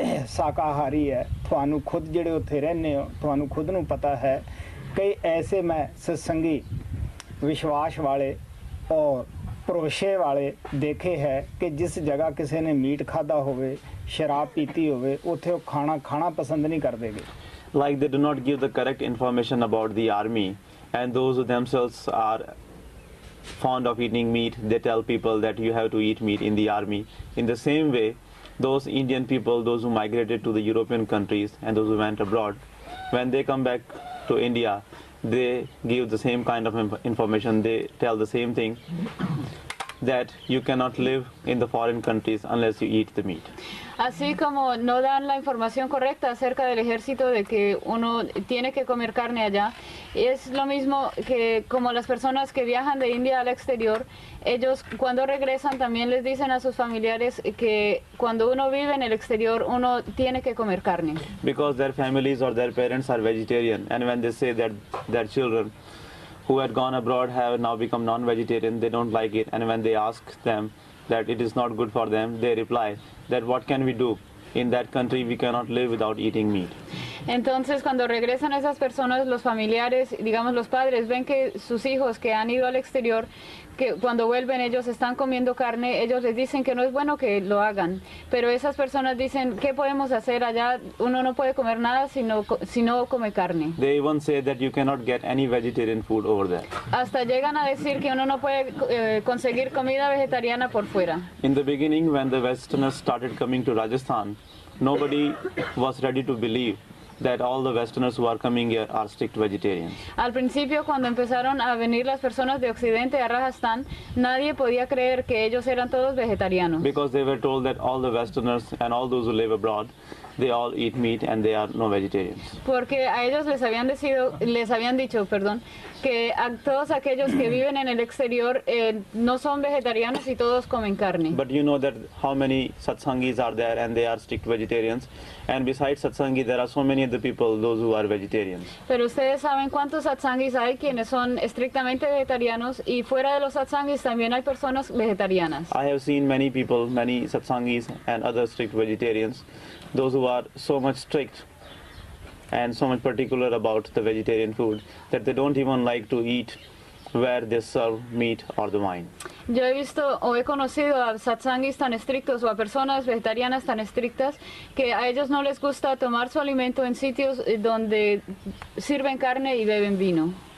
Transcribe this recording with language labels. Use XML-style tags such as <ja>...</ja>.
<pa>शाकाहारी है थानू खुद जेडे उत्थे रहने हो थानू खुद नू पता है कई ऐसे मैं सत्संगी विश्वास वाले और ਭਰੋਸੇ ਵਾਲੇ ਦੇਖੇ ਹੈ ਕਿ ਜਿਸ ਜਗ੍ਹਾ ਕਿਸੇ ਨੇ ਮੀਟ ਖਾਦਾ ਹੋਵੇ, ਸ਼ਰਾਬ ਪੀਤੀ ਹੋਵੇ, ਉੱਥੇ ਉਹ ਖਾਣਾ ਪਸੰਦ ਨਹੀਂ ਕਰਦੇਗੇ।</pa> <en>Like they do not give the correct information about the army, and those who themselves are fond of eating meat, they tell people that you have to eat meat in the army. In the same way, those Indian people, those who migrated to the European countries and those who went abroad, when they come back to India, they give the same kind of information. They tell the same thing, that you cannot live in the foreign countries unless you eat the meat.</en> <es>Así como no dan la información correcta acerca del ejército de que uno tiene que comer carne allá, es lo mismo que como las personas que viajan de India al exterior, ellos cuando regresan también les dicen a sus familiares que cuando uno vive en el exterior uno tiene que comer carne.</es> <en>Because their families or their parents are vegetarian, and when they say that their children who had gone abroad have now become non-vegetarian, they don't like it, and when they ask them that it is not good for them, they reply that what can we do? In that country we cannot live without eating meat.</en> <es>Entonces cuando regresan esas personas, los familiares, digamos los padres, ven que sus hijos que han ido al exterior, que cuando vuelven ellos están comiendo carne, ellos les dicen que no es bueno que lo hagan, pero esas personas dicen, ¿qué podemos hacer allá? Uno no puede comer nada si no come carne.</es> <en>They even say that you cannot get any vegetarian food over there.</en> <es>Hasta llegan a decir que uno no puede conseguir comida vegetariana por fuera.</es> <en>In the beginning, when the Westerners started coming to Rajasthan, nobody was ready to believe that all the Westerners who are coming here are strict vegetarians.</en> <es>Al principio, cuando empezaron a venir las personas de Occidente a Rajasthan, nadie podía creer que ellos eran todos vegetarianos.</es> <en>Because they were told that all the Westerners and all those who live abroad, they all eat meat and they are no vegetarians.</en> <es>Porque a ellos les habían dicho, que a todos aquellos que viven en el exterior no son vegetarianos y todos comen carne.</es> <en>But you know that how many satsangis are there and they are strict vegetarians, and besides satsangi there are so many other people, those who are vegetarians.</en> <es>Pero ustedes saben cuántos satsangis hay quienes son estrictamente vegetarianos, y fuera de los satsangis también hay personas vegetarianas.</es> <en>I have seen many people, many satsangis and other strict vegetarians, those who are so much strict and so much particular about the vegetarian food that they don't even like to eat where they serve meat or the wine.</en> <es>Yo he visto o he conocido a satsangis tan estrictos o a personas vegetarianas tan estrictas que a ellos no les gusta tomar su alimento en sitios donde sirven carne y beben vino.</es>